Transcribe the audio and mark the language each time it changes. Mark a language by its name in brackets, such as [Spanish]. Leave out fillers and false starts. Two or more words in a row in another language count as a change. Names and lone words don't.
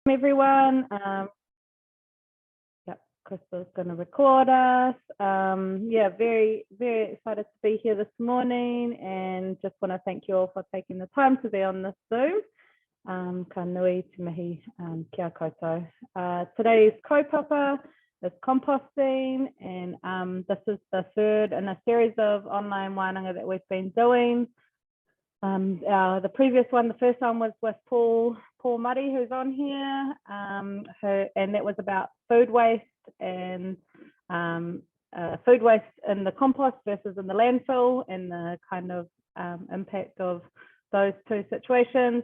[English] Everyone. Yep, Crystal's going to record us. Yeah, very, very excited to be here this morning, and just want to thank you all for taking the time to be on this Zoom. [Māori] Ka nui te mihi kia koutou. [English] Today's kaupapa is composting, and this is the third in a series of online wānanga that we've been doing. The previous one, the first one was with Paul Murray, who's on here, and that was about food waste and food waste in the compost versus in the landfill, and the kind of impact of those two situations.